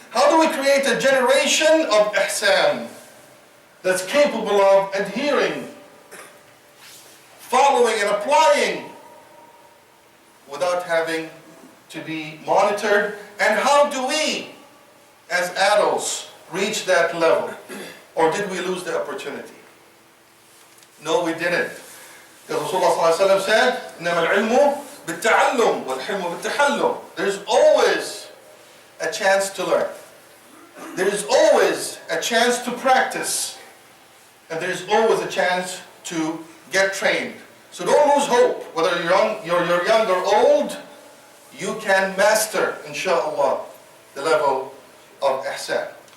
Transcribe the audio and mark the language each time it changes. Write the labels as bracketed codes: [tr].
[en] How do we create a generation of ihsan that's capable of adhering, following and applying without having to be monitored? And how do we, as adults, reach that level? Or did we lose the opportunity? No, we didn't. Because Rasulullah said, [ar] إِنَّمَا الْعِلْمُ بِالتَّعَلُّمِ وَالْحِلْمُ بِالتَّحَلُّمِ. [en] There's always a chance to learn. There is always a chance to practice. And there is always a chance to get trained. So don't lose hope. Whether you're young or old, you can master, inshallah, the level of ihsan.